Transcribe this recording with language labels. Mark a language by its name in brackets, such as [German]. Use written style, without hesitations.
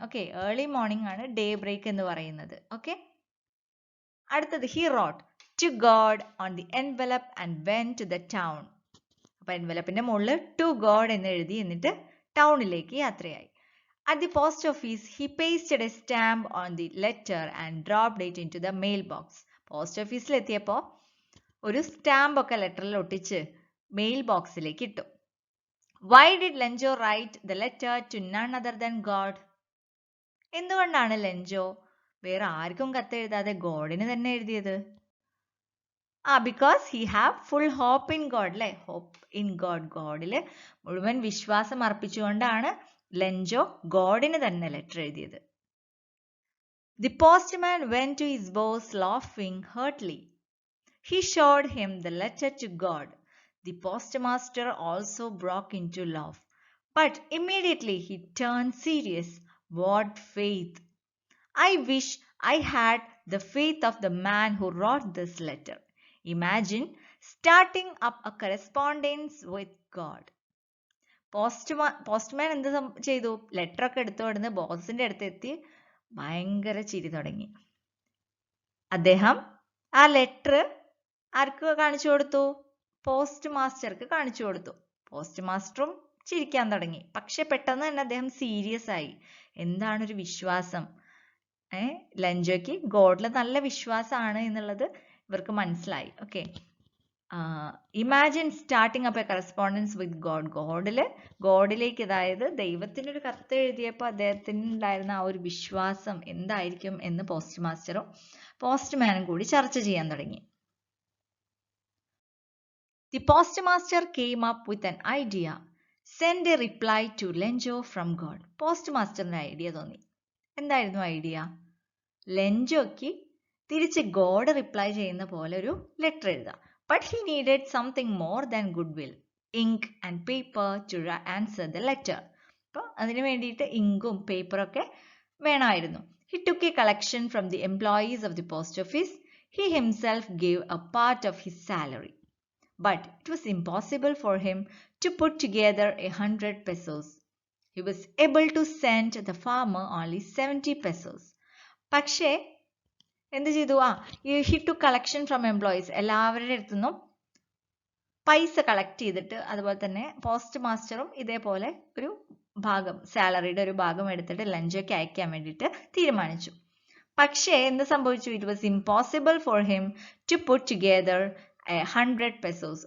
[Malayalam] Okay, early morning ആണ് day break എന്ന് പറയുന്നത്. ഓക്കെ. അടുത്തത് [English] He wrote to God on the envelope and went to the town. [Malayalam] അപ്പൊ എൻവലപ്പിന്റെ മുകളിൽ ടു ഗോഡ് എന്ന് എഴുതി എന്നിട്ട് ടൗണിലേക്ക് യാത്രയായി. [English] At the post office, he pasted a stamp on the letter and dropped it into the mailbox. [Malayalam] Post ഓഫീസിൽ എത്തിയപ്പോൾ ഒരു സ്റ്റാമ്പ് ഒക്കെ ലെറ്ററിൽ ഒട്ടിച്ച് മെയിൽ ബോക്സിലേക്ക് ഇട്ടു. [English] Why did Lenjo write the letter to none other than God? [Malayalam] എന്തുകൊണ്ടാണ് ലെൻജോ വേറെ ആർക്കും കത്ത് എഴുതാതെ ഗോഡിന് തന്നെ എഴുതിയത്? [English] Because he have full hope in God അല്ലേ? Hope in God. [Malayalam] ഗോഡില് മുഴുവൻ വിശ്വാസം അർപ്പിച്ചുകൊണ്ടാണ് ലെൻജോ ഗോഡിന് തന്നെ ലെറ്റർ എഴുതിയത്. [English] The postman went to his boss laughing heartily. He showed him the letter to God. The postmaster also broke into laugh. But immediately he turned serious. What faith! I wish I had the faith of the man who wrote this letter. Imagine starting up a correspondence with God. [Malayalam] Postman എന്ത് ചെയ്തു? Letter ഒക്കെ എടുത്തോടുന്ന് ബോസിന്റെ അടുത്ത് എത്തി ഭയങ്കര ചിരി തുടങ്ങി. അദ്ദേഹം ആ ലെറ്റർ ആർക്ക് കാണിച്ചു കൊടുത്തു? പോസ്റ്റ് മാസ്റ്റർക്ക് കാണിച്ചു കൊടുത്തു. പോസ്റ്റ് മാസ്റ്ററും ചിരിക്കാൻ തുടങ്ങി. പക്ഷെ പെട്ടെന്ന് തന്നെ അദ്ദേഹം സീരിയസ് ആയി. എന്താണ് ഒരു വിശ്വാസം? ലഞ്ചോയ്ക്ക് ഗോഡിൽ നല്ല വിശ്വാസമാണ് എന്നുള്ളത് ഇവർക്ക് മനസ്സിലായി. Okay, [English] imagine starting up a correspondence with [Malayalam] ഗോഡിലേക്ക്, അതായത് ദൈവത്തിന് ഒരു കത്ത് എഴുതിയപ്പോൾ അദ്ദേഹത്തിന് ഉണ്ടായിരുന്ന ആ ഒരു വിശ്വാസം എന്തായിരിക്കും എന്ന് പോസ്റ്റ് മാസ്റ്ററും പോസ്റ്റ്മാനും കൂടി ചർച്ച ചെയ്യാൻ തുടങ്ങി. [English] The postmaster came up with an idea. Send a reply to Lenjo from God. [Malayalam] പോസ്റ്റ്മാസ്റ്ററിന് idea തോന്നി. എന്തായിരുന്നു ഐഡിയ? ലെഞ്ചോയ്ക്ക് തിരിച്ച് ഗോഡ് റിപ്ലൈ ചെയ്യുന്ന പോലെ ഒരു ലെറ്റർ എഴുതാം. [English] But he needed something more than goodwill, ink and paper to answer the letter. [Malayalam] അപ്പോൾ അതിന് വേണ്ടിയിട്ട് ഇങ്കും പേപ്പറൊക്കെ വേണമായിരുന്നു. [English] He took a collection from the employees of the post office. He himself gave a part of his salary. But it was impossible for him to put together 100 pesos. He was able to send the farmer only 70 pesos. [Malayalam] പക്ഷേ എന്ത് ചെയ്തു? [English] he took collection from employees. [Malayalam] എല്ലാവരുടെ അടുത്തുനിന്നും പൈസ collect ചെയ്തിട്ട്, അതുപോലെ തന്നെ post മാസ്റ്ററും ഇതേപോലെ ഒരു ഭാഗം, സാലറിയുടെ ഒരു ഭാഗം എടുത്തിട്ട് ലഞ്ചൊക്കെ അയക്കാൻ വേണ്ടിയിട്ട് തീരുമാനിച്ചു. പക്ഷേ എന്ത് സംഭവിച്ചു? [English] It was impossible for him to put together 100 pesos.